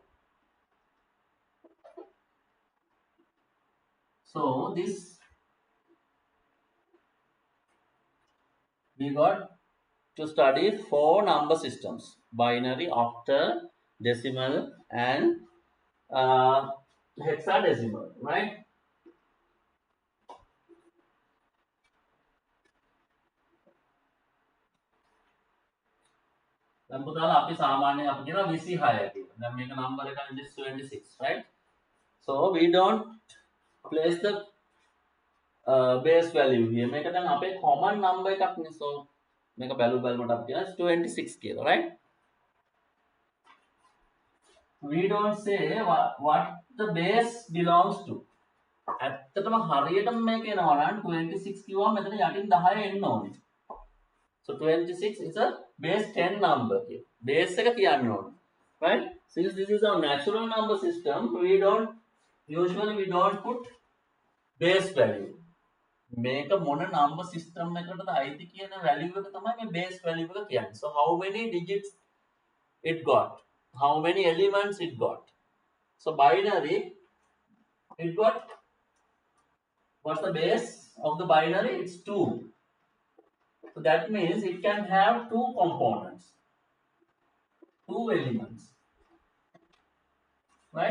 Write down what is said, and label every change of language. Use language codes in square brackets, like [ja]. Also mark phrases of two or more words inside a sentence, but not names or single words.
[en] So this we got to study 4 number systems: binary, octal, decimal, and hexadecimal, right? [si] දැන් පුතාලා අපි සාමාන්‍යයෙන් අපි කියනවා 26 කියලා. දැන් මේක නම්බර් එක [en] is 26, right? So we don't place the base value here. [si] මේක දැන් අපේ [en] common number [si] එකක් නේ. So මේක බලමට අපි කියනවා 26 කියලා, [en] right? We don't say what the base belongs to. [si] ඇත්තටම හරියටම මේක එනවා නම් 26 කිව්වම මෙතන යටින් 10 එන්න ඕනේ. [en] So 26 is a base 10 number here. [si] Base එක කියන්න ඕනේ. [en] Right? Since this is our natural number system, we don't put base value. [si] මේක මොන [en] number system [si] එකකටද අයිති කියන value එක තමයි මේ [en] base value [si] එක කියන්නේ. [en] So how many digits it got? How many elements it got? So binary, it got, what's the base of the binary? It's 2. So that means it can have 2 components, 2 elements, right?